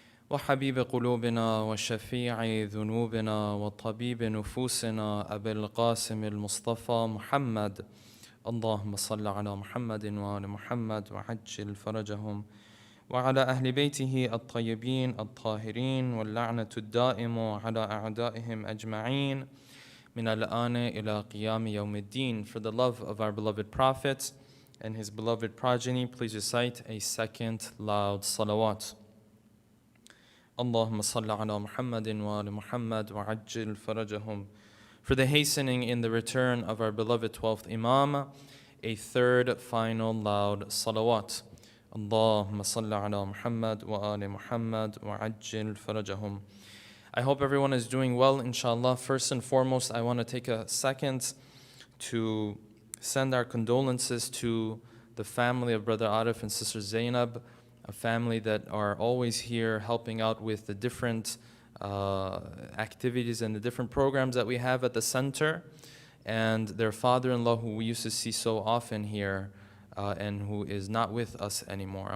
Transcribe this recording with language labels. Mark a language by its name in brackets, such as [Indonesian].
[Arabic] وحبيب قلوبنا وشفيع ذنوبنا وطبيب نفوسنا أبي القاسم المصطفى محمد اللهم صل على محمد وآل محمد وعجل فرجهم وعلى أهل بيته الطيبين الطاهرين واللعنة الدائم على أعدائهم أجمعين من الآن إلى قيام يوم الدين. [English] For the love of our beloved Prophet and his beloved progeny, please recite a second loud salawat. [Arabic] اللهم صل على محمد وآل محمد وعجل فرجهم. [English] For the hastening in the return of our beloved 12th Imam, a third final loud salawat. [Arabic] اللهم صل على محمد وآل محمد وعجل فرجهم. [English] I hope everyone is doing well, inshallah. First and foremost, I want to take a second to send our condolences to the family of Brother Arif and Sister Zainab, a family that are always here helping out with the different activities and the different programs that we have at the center, and their father-in-law, who we used to see so often here, and who is not with us anymore.